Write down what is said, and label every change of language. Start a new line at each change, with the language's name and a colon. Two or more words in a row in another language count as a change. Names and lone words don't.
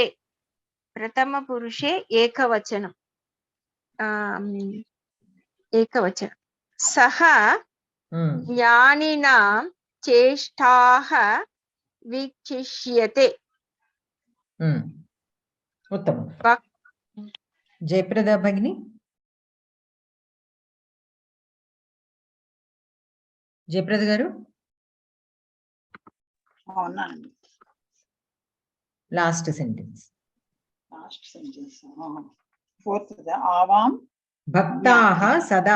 Sanskrit: प्रथमपुरुषे एकवचनम्. एकवचनं. सः ज्ञानिनां चेष्टाः वीक्षिष्यते. उत्तमं. जयप्रदा भगिनी.
Telugu: జయప్రద గారు.
English: last sentence. ఫోర్త్ ఆవాం
Sanskrit: भक्ताः सदा.